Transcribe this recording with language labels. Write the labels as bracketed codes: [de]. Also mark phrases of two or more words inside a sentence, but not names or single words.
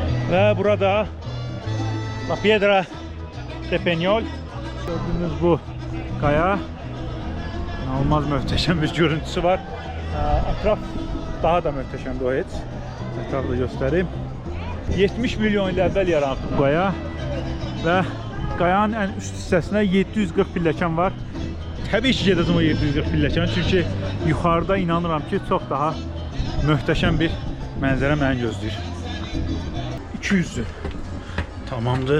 [tr] Ve burada La Piedra de Peñol. Gördüğünüz bu kaya. İnanılmaz muhteşem bir görüntüsü var. Etraf daha da muhteşemdir o heç. Etrafı göstereyim. [az] 70 milyon il əvvəl yaranıb bu qaya. Və qayanın ən üst hissəsinə 740 pilləkən var. Təbii ki, gedəcəm o 740 pilləkən. Çünki yuxarıda inanıram ki, çox daha möhtəşəm bir mənzərə məni gözləyir. [tr] 200'ü. Tamamdır.